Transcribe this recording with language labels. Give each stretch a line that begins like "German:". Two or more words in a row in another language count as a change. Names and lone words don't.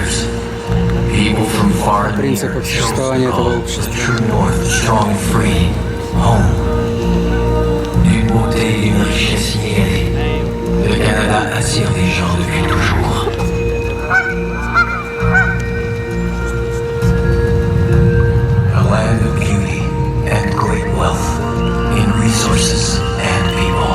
Russian: о принципах существования этого общества.
French: Le Canada attire les gens depuis toujours.
English: A land of beauty and great wealth in resources and people.